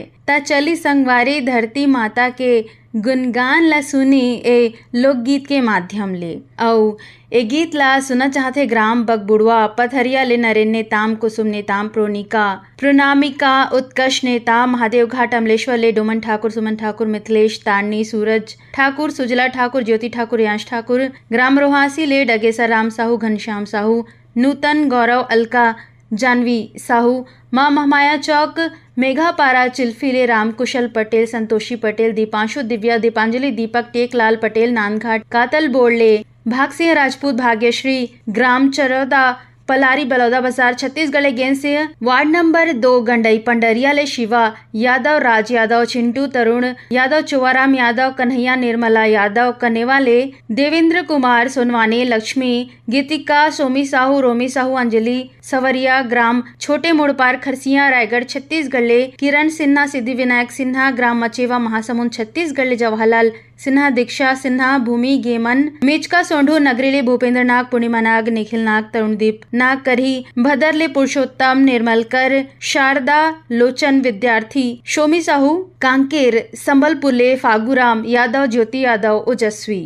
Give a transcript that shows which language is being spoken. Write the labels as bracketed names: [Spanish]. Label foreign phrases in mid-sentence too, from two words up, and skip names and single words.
[Chhattisgarhi] ता चली संगवारी धरती माता के गुणगान ला सुनी ए लोकगीत के माध्यम ले। औ ए गीत ला सुना चाहते ग्राम बगबुड़वा पथरिया ले नरेन नेताम कुसुम नेताम प्रोनिका प्रोनामिका उत्कर्ष नेता महादेव घाट अमलेश्वर ले डोमन ठाकुर सुमन ठाकुर मिथिलेश तारनी सूरज ठाकुर सुजला ठाकुर ज्योति ठाकुर यांश ठाकुर ग्राम रोहासी ले डगेसर राम साहू घनश्याम साहू नूतन गौरव अलका जानवी साहू माँ महमाया चौक मेघापारा चिल्फी राम कुशल पटेल संतोषी पटेल दीपांशु दिव्या दीपांजलि दीपक टेकलाल पटेल नानघाट कातल बोड़ले भाग सिंह राजपूत भाग्यश्री ग्राम चरौदा पलारी बलौदा बाजार छत्तीसगढ़ गेंद से वार्ड नंबर 2 गंडई पंडरिया ले शिवा यादव राज यादव चिंटू तरुण यादव चुवाराम यादव कन्हैया निर्मला यादव कनेवा ले देवेंद्र कुमार सोनवानी लक्ष्मी गीतिका सोमी साहू रोमी साहू अंजलि सवरिया ग्राम छोटे मोड़पार खरसिया रायगढ़ छत्तीसगढ़ ले किरण सिन्हा सिद्धि विनायक सिन्हा ग्राम मचेवा महासमुंद छत्तीसगढ़ ले जवाहरलाल सिन्हा दीक्षा सिन्हा भूमि गेमन मेचका सोंढू नगरीले भूपेंद्र नाग पूर्णिमा नाग निखिल नाग तरुणदीप नाग करही भदरले पुरुषोत्तम निर्मलकर शारदा लोचन विद्यार्थी शोमी साहू कांकेर संबलपुरले फागुराम यादव ज्योति यादव ओजस्वी।